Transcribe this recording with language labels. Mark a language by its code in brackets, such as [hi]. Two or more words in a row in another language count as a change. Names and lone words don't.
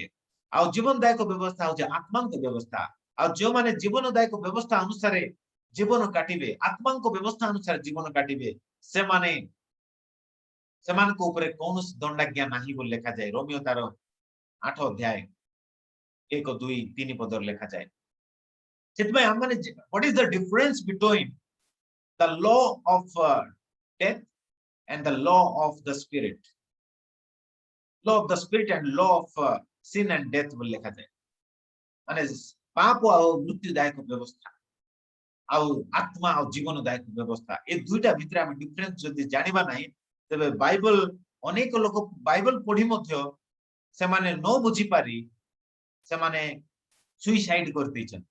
[or] ଆଉ ଜୀବନଦାୟକ ବ୍ୟବସ୍ଥା ହେଉଛି ଆତ୍ମାଙ୍କ ବ୍ୟବସ୍ଥା। ଆଉ ଯେଉଁମାନେ ଜୀବନଦାୟକ ବ୍ୟବସ୍ଥା ଅନୁସାରେ ଜୀବନ କାଟିବେ, ଆତ୍ମାଙ୍କ ବ୍ୟବସ୍ଥା ଅନୁସାରେ ଜୀବନ କାଟିବେ, ସେମାନଙ୍କ ଉପରେ କୌଣସି ଦଣ୍ଡାଜ୍ଞା ନାହିଁ ବୋଲି ଲେଖାଯାଏ। ରୋମିଓ ତାର 8 ଅଧ୍ୟାୟ 1, 2, 3 ପଦରେ ଲେଖାଯାଏ। ସେଥିପାଇଁ ଆମମାନେ [en] what is the difference between the law of death and the law of the spirit, and law of sin and death [or] ବୋଲି ଲେଖାଯାଏ। ମାନେ ପାପ ଆଉ ମୃତ୍ୟୁଦାୟକ ବ୍ୟବସ୍ଥା ଆଉ ଆତ୍ମା ଆଉ ଜୀବନଦାୟକ ବ୍ୟବସ୍ଥା, ଏ ଦୁଇଟା ଭିତରେ ଆମେ ଡିଫରେନ୍ସ ଯଦି ଜାଣିବା ନାହିଁ, ତେବେ ବାଇବଲ ଅନେକ ଲୋକ ବାଇବଲ ପଢି ମଧ୍ୟ ସେମାନେ ନ ବୁଝିପାରି ସେମାନେ ସୁଇସାଇଡ କରିଦେଇଛନ୍ତି।